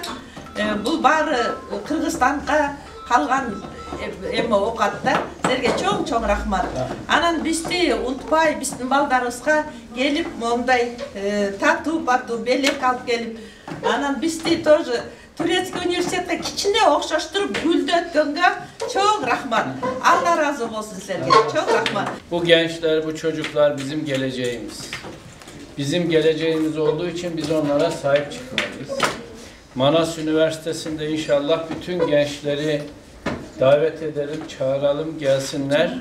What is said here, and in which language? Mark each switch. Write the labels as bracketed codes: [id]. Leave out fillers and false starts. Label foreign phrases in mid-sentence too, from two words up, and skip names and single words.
[ky] Бул баары Кыргызстанга калган эме окат да. Силерге чоң рахмат. Анан бизди унутпай, биздин балдарыбызга келип мондай татуу патуу белек алып келип, анан бизди [ru] тоже Турецкий [ky] университетке кичине окшоштуруп гүлдөткөнгө чоң рахмат. [tr] Allah razı olsun sizlerге. Çok rahmat. Bu gençler, bu çocuklar bizim geleceğimiz. Bizim geleceğimiz olduğu için biz onlara sahip çıkmalıyız. Manas Üniversitesi'nde inşallah bütün gençleri davet edelim, çağıralım, gelsinler.